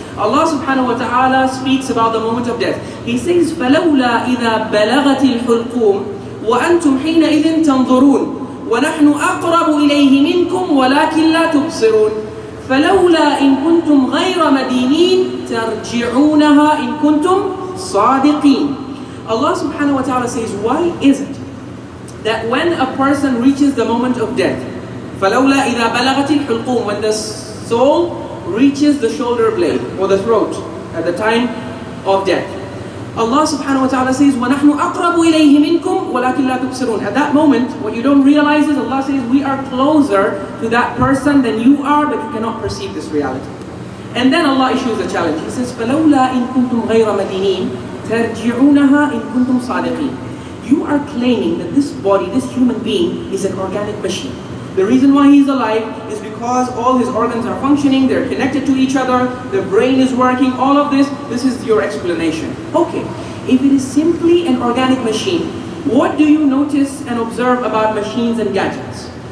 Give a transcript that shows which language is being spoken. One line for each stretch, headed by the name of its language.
English: Allah subhanahu wa ta'ala speaks about the moment of death. He says,
Arabic: فَلَوْلَا إِذَا بَلَغَتِ الْحُلْقُومِ وَأَنْتُمْ حِينَئِذٍ تَنْظُرُونَ وَنَحْنُ أَقْرَبُ إِلَيْهِ مِنْكُمْ وَلَكِنْ لَا تُبْصِرُونَ فَلَوْلَا إِن كُنْتُمْ غَيْرَ مَدِينِينَ تَرْجِعُونَهَا إِن كُنْتُمْ صَادِقِينَ.
English: Allah subhanahu wa ta'ala says, why is it that when a person reaches the moment of death,
Arabic: فَلَوْلَا إِذَا بَلَغَتِ الْحُلْقُومِ,
English: when the soul reaches the shoulder blade or the throat at the time of death. Allah subhanahu wa ta'ala says,
Arabic: وَنَحْنُ أَقْرَبُ إِلَيْهِ مِنْكُمْ وَلَكِنْ لَا تُبْصِرُونَ.
English: At that moment, what you don't realize is Allah says, we are closer to that person than you are, but you cannot perceive this reality. And then Allah issues a challenge. He says,
Arabic: فَلَوْلَا إِن كُنْتُمْ غَيْرَ مَدِينِينَ تَرْجِعُونَهَا إِن كُنْتُمْ صَادِقِينَ.
English: You are claiming that this body, this human being, is an organic machine. The reason why he's alive is because all his organs are functioning, they're connected to each other, the brain is working, all of this is your explanation. Okay, if it is simply an organic machine, what do you notice and observe about machines and gadgets?